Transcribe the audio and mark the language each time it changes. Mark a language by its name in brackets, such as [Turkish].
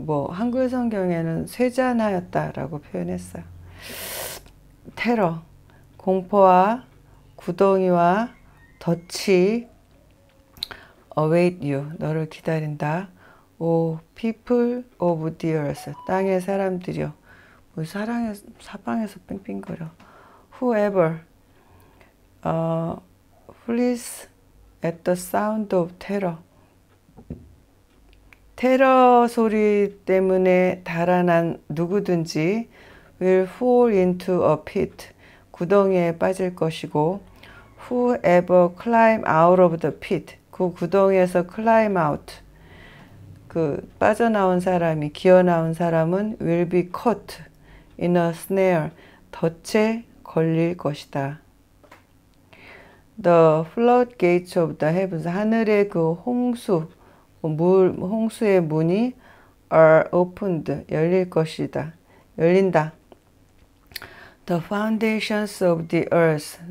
[Korean] 한글 성경에는 쇠잔하였다라고 표현했어요. 테러, 공포와 구덩이와 덫이 [English] await you, [Korean] 너를 기다린다. [English] O people of the earth, [Korean] 땅의 사람들이여. 사방에서 빙빙거려. [English] Whoever flees at the sound of terror. [Korean] 테러 소리 때문에 달아난 누구든지 [English] will fall into a pit. [Korean] 구덩이에 빠질 것이고 [English] whoever climb out of the pit. [Korean] 그 구덩이에서 climb out. 빠져나온 사람이, 기어나온 사람은 [English] will be caught in a snare. [Korean] 덫에 걸릴 것이다. [English] The floodgates of the heavens. [Korean] 하늘의 그 홍수의 문이 [English] are opened. [Korean] 열릴 것이다. 열린다. [English] The foundations of the earth.